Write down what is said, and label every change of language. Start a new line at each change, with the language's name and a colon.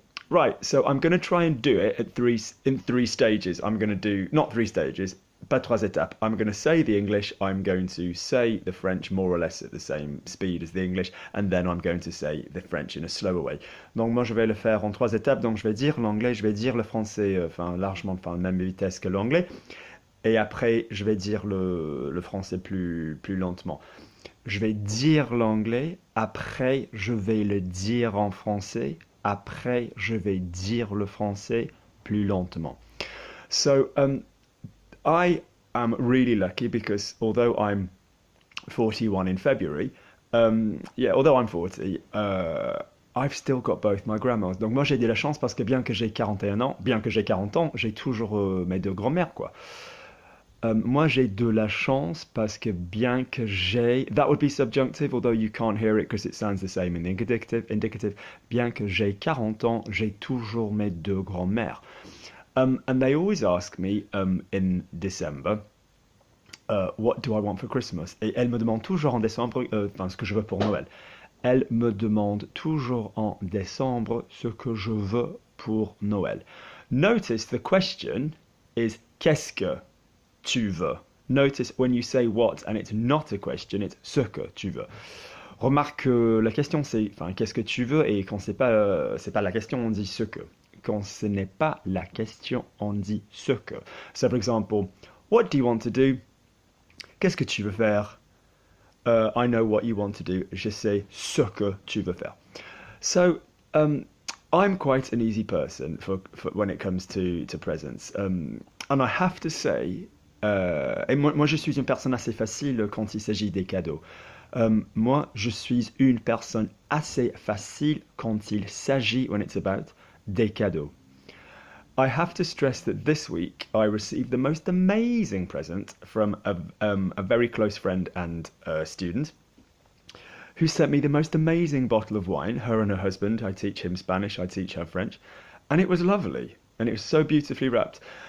English: Right, so I'm going to try and do it in three stages. I'm going to do not three stages,
French: pas trois étapes.
English: I'm going to say the English, I'm going to say the French more or less at the same speed as the English, and then I'm going to say the French in a slower way.
French: Donc moi je vais le faire en trois étapes. Donc je vais dire l'anglais, je vais dire le français, enfin largement, enfin la même vitesse que l'anglais, et après je vais dire le français plus lentement. Je vais dire l'anglais, après je vais le dire en français, après je vais dire le français plus lentement.
English: So I am really lucky because although I'm 41 in February, although I'm 40, I've still got both my grandmas.
French: Donc moi j'ai de la chance parce que bien que j'ai 41 ans, bien que j'ai 40 ans, j'ai toujours mes deux grand-mères quoi. Moi, j'ai de la chance parce que bien que j'ai...
English: That would be subjunctive, although you can't hear it because it sounds the same in the indicative.
French: Bien que j'ai 40 ans, j'ai toujours mes deux grands-mères.
English: And they always ask me in December, what do I want for Christmas?
French: Et elles me demandent toujours en décembre, ce que je veux pour Noël. Elles me demandent toujours en décembre ce que je veux pour Noël.
English: Notice the question is
French: qu'est-ce que tu veux.
English: Notice when you say what and it's not a question, it's
French: ce que tu veux. Remarque que la question c'est qu'est-ce que tu veux et quand c'est pas la question on dit ce que. Quand ce n'est pas la question on dit ce que.
English: So for example, what do you want to do?
French: Qu'est-ce que tu veux faire?
English: I know what you want to do.
French: Je sais ce que tu veux faire.
English: So I'm quite an easy person for when it comes to presents. And I have to say,
French: et moi, je suis une personne assez facile quand il s'agit des cadeaux. Moi, je suis une personne assez facile quand il s'agit,
English: when it's about,
French: des cadeaux.
English: I have to stress that this week I received the most amazing present from a very close friend and student who sent me the most amazing bottle of wine, her and her husband. I teach him Spanish, I teach her French. And it was lovely. And it was so beautifully wrapped.